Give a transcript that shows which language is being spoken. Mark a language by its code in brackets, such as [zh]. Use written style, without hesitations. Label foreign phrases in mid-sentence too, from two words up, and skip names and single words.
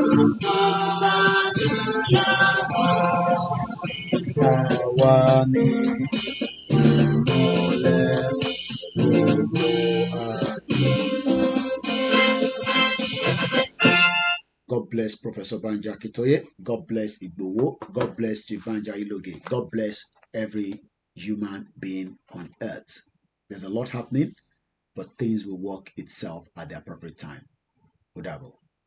[yo] Àwa ni ìmọ́lẹ̀ gbogbo [en] God bless Professor Banja Akitoye. God bless Igbowo. God bless Chibanja Iloge. God bless every human being on earth. There's a lot happening, but things will work itself at the appropriate time. [yo] Udabo.